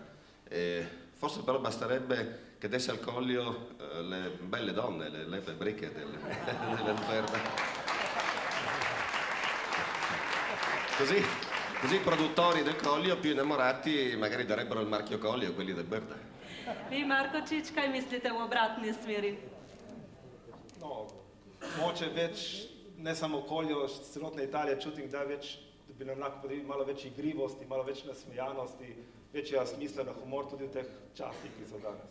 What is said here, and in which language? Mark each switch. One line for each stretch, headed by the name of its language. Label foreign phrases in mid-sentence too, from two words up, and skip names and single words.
Italian: Forse però basterebbe che desse al Coglio le belle donne, le bricche del Brda. Così i produttori del Coglio più innamorati magari darebbero il marchio Coglio a quelli del Brda.
Slovenian: Vi, Markočić, kaj mislite v obratni smeri? No, mogoče več, ne samo Koljo, celotne Italije čutim, da bi nam lahko podali malo več igrivosti, malo več nasmejanosti, večja smisla na humor tudi v teh časih, ki so danes.